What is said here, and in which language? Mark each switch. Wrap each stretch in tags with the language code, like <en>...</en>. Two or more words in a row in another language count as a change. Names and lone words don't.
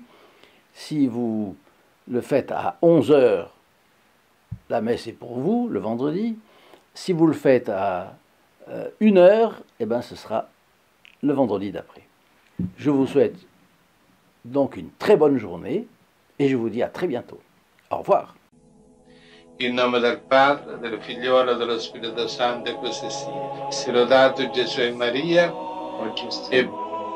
<fr>Si vous le faites à 11 h, la messe est pour vous, le vendredi. Si vous le faites à 1 h, eh bien, ce sera le vendredi d'après. Je vous souhaite donc une très bonne journée et je vous dis à très bientôt. Au revoir.</fr> <it>In nome del Padre, del Figliolo e dello Spirito Santo, e così sia. Sia lodato Gesù e Maria, e</it>